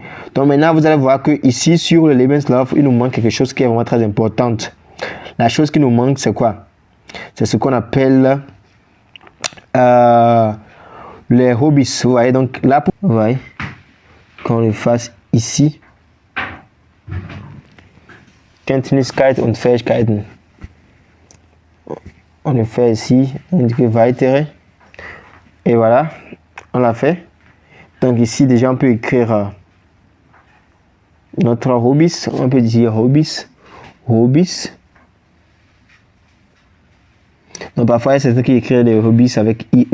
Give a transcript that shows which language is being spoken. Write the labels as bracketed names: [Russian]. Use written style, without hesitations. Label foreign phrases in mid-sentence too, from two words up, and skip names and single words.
[French] Donc maintenant, vous allez voir que ici sur le Lebenslauf, il nous manque quelque chose qui est vraiment très important. La chose qui nous manque, c'est quoi? C'est ce qu'on appelle les hobbies. Vous voyez, donc là, vous voyez, qu'on le fasse ici. [German] Kenntniskeit und Fähigkeiten. [French] On le fait ici, on dit que weitere. Et voilà, on l'a fait. Donc ici, déjà, on peut écrire notre hobbies. On peut dire hobbies. Donc parfois, il y a certains qui écrivent des hobbies avec IE.